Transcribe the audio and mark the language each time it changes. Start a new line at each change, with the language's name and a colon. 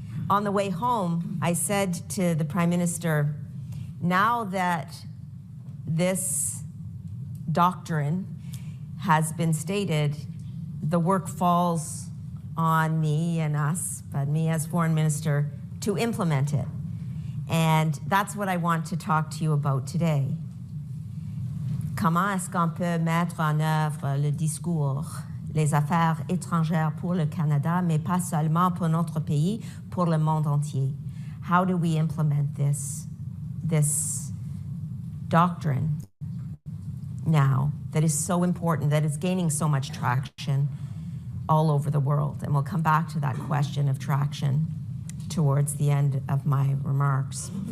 English: On the way home, I said to the Prime Minister, now that this doctrine has been stated, the work falls on me and us, but me as foreign minister, to implement it. And that's what I want to talk to you about today.
French: Comment est-ce qu'on peut mettre en œuvre le discours, les affaires étrangères pour le Canada, mais pas seulement pour notre pays, pour le monde entier?
English: How do we implement this doctrine now that is so important, that is gaining so much traction all over the world? And we'll come back to that question of traction towards the end of my remarks.